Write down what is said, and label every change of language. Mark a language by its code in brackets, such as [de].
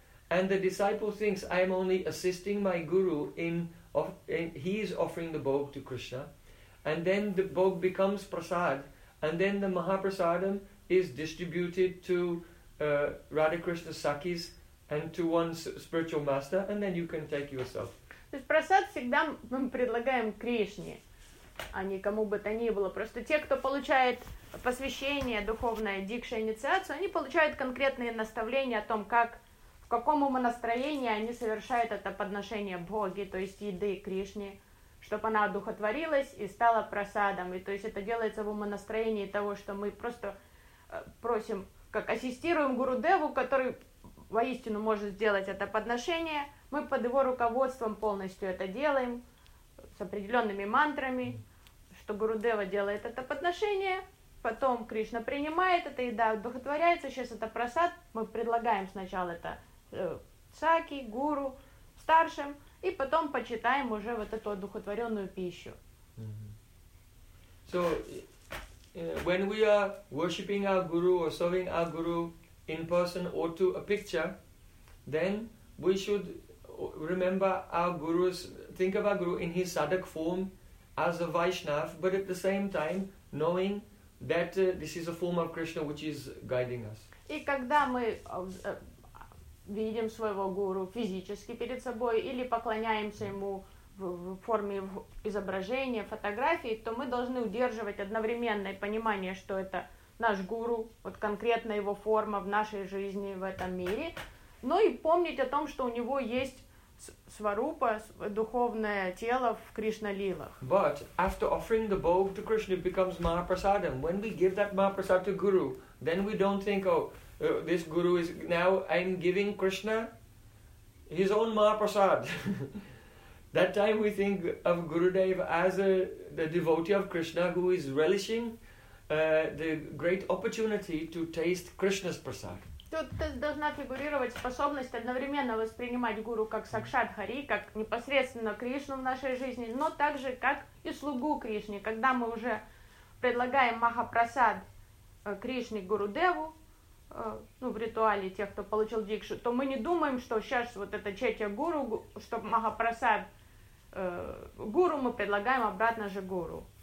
[en] And the disciple thinks, I am only assisting my Guru in he is offering the bhog to Krishna, and then the bhog becomes prasad. And then the Mahaprasadam is distributed to Radha Krishna Sakis and to one's spiritual master, and then you can take yourself. [ru] То есть прасад всегда мы предлагаем Кришне, а не кому бы то ни было. Просто те, кто получает посвящение духовное, дикша, инициацию, они получают конкретные наставления о том, как, в каком умонастроении они совершают это подношение Боге, то есть еды Кришне, чтобы она одухотворилась и стала просадом. И то есть это делается в умонастроении того, что мы просто просим, как ассистируем Гурудеву, который воистину может сделать это подношение. Мы под его руководством полностью это делаем, с определенными мантрами, что Гурудева делает это подношение, потом Кришна принимает это и да, удовлетворяется. Сейчас это просад, мы предлагаем сначала это саки, гуру, старшим, и потом почитаем уже вот эту одухотворенную пищу. Mm-hmm. [en] So, when we are worshipping our guru or serving our guru in person or to a picture, then we should remember our guru's, think of our guru in his sadhak form as a Vaishnav, but at the same time knowing that this is a form of Krishna which is guiding us. [ru] И когда мы видим своего гуру физически перед собой или поклоняемся ему в форме изображения, фотографии, то мы должны удерживать одновременное понимание, что это наш гуру, вот конкретно его форма в нашей жизни, в этом мире, но и помнить о том, что у него есть сварупа, духовное тело в Кришна-лилах. [en] But after offering the bhog to Krishna, it becomes Mahaprasadam. When we give that Mahaprasad to Guru, then we don't think, oh, this Guru is now, I'm giving Krishna his own Mahaprasad. That time we think of Gurudev as the devotee of Krishna who is relishing the great opportunity to taste Krishna's prasad. [ru] Тут должна фигурировать способность одновременно воспринимать гуру как сакшат хари, как непосредственно Кришну в нашей жизни, но также как и слугу Кришне. Когда мы уже предлагаем Махапрасад Кришне Гурудеву, ну, в ритуале тех, кто получил дикшу, то мы не думаем, что сейчас вот это четя гуру, что Махапрасад гуру мы предлагаем обратно же гуру.